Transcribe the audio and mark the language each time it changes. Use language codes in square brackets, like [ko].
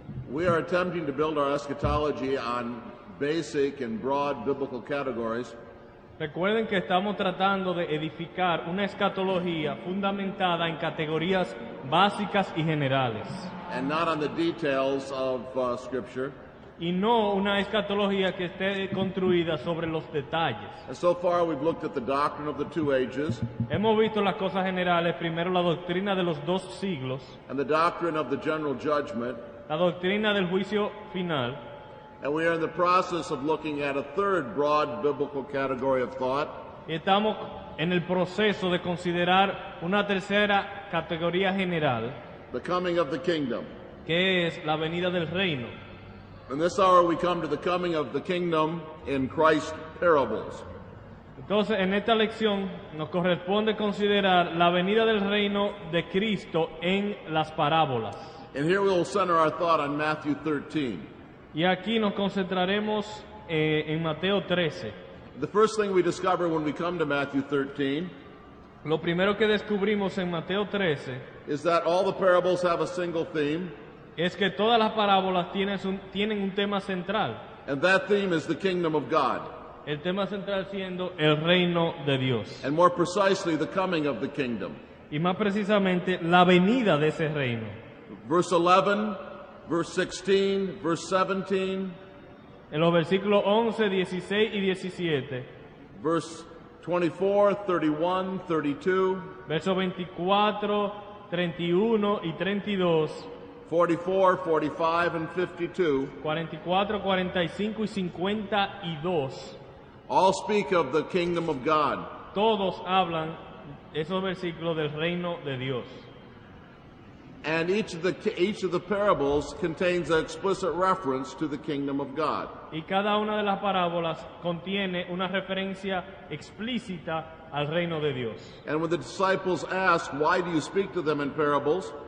[en] We are attempting to build our eschatology on basic and broad biblical categories. [es] Recuerden que estamos tratando de edificar una escatología fundamentada en categorías básicas y generales. [en] And not on the details of Scripture. [es] Y no una escatología que esté construida sobre los detalles. [en] And so far we've looked at the doctrine of the two ages. [es] Hemos visto las cosas generales, primero la doctrina de los 2 siglos, [en] And the doctrine of the general judgment. [es] la doctrina del juicio final. [en] And we are in the process of looking at a third broad biblical category of thought. [es] Y estamos en el proceso de considerar una tercera categoría general, [en] The coming of the kingdom. [es] que es la venida del reino. [en] In this hour we come to the coming of the kingdom in Christ's parables. [es] Entonces, en esta lección nos corresponde considerar la venida del reino de Cristo en las parábolas. [en] And here we will center our thought on Matthew 13. [es] Y aquí nos concentraremos en Mateo 13. [en] The first thing we discover when we come to Matthew 13 [es] Lo primero que descubrimos en Mateo 13 [en] is that all the parables have a single theme, [es] es que todas las parábolas tienen un tema central. [en] and that theme is the kingdom of God, [es] El tema central siendo el reino de Dios. [en] and more precisely the coming of the kingdom. [es] Y más precisamente la venida de ese reino. [en] Verse 11, verse 16, verse 17, [es] En los versículos 11, 16 y 17. [en] verse 24, 31, 32, [es] Versos 24, 31 y 32. [en] 44, 45, and 52 [es] 44, 45 y 52. [en] all speak of the kingdom of God. [es] Todos hablan, esos versículos, del reino de Dios. [en] And each of the parables contains an explicit reference to the kingdom of God. [es] Y cada una de las parábolas contiene una referencia explícita al reino de Dios. [en] And when the disciples ask, why do you speak to them in parables?